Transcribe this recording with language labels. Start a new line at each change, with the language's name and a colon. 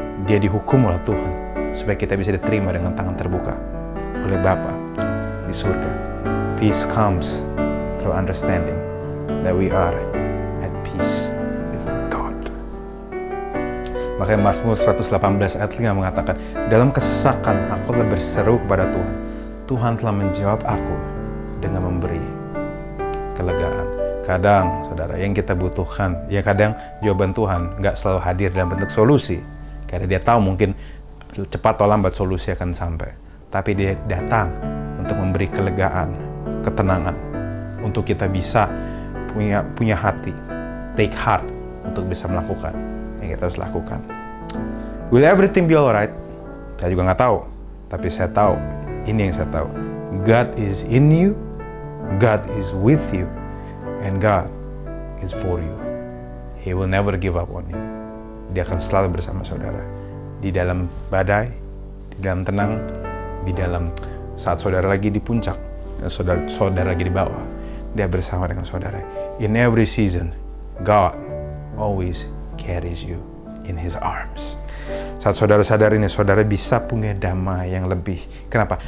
Indonesian: Dia dihukum oleh Tuhan supaya kita bisa diterima dengan tangan terbuka oleh Bapa di surga.
English: Peace comes through understanding that we are at peace with God.
Indonesian: Makanya Mazmur 118 ayat 5 mengatakan, dalam kesesakan aku telah berseru kepada Tuhan. Tuhan telah menjawab aku dengan memberi kelegaan. Kadang, saudara, yang kita butuhkan, ya kadang jawaban Tuhan nggak selalu hadir dalam bentuk solusi. Karena Dia tahu mungkin cepat atau lambat solusi akan sampai. Tapi Dia datang untuk memberi kelegaan, ketenangan. Untuk kita bisa punya hati,
English: take heart,
Indonesian: untuk bisa melakukan yang kita harus lakukan.
English: Will everything be alright?
Indonesian: Saya juga nggak tahu. Tapi saya tahu, ini yang saya tahu.
English: God is in you, God is with you, and God is for you. He will never give up on you.
Indonesian: Dia akan selalu bersama saudara. Di dalam badai, di dalam tenang, di dalam saat saudara lagi di puncak, dan saudara lagi di bawah. Dia bersama dengan saudara.
English: In every season, God always carries you in His arms.
Indonesian: Saat saudara sadar ini, saudara bisa punya damai yang lebih. Kenapa?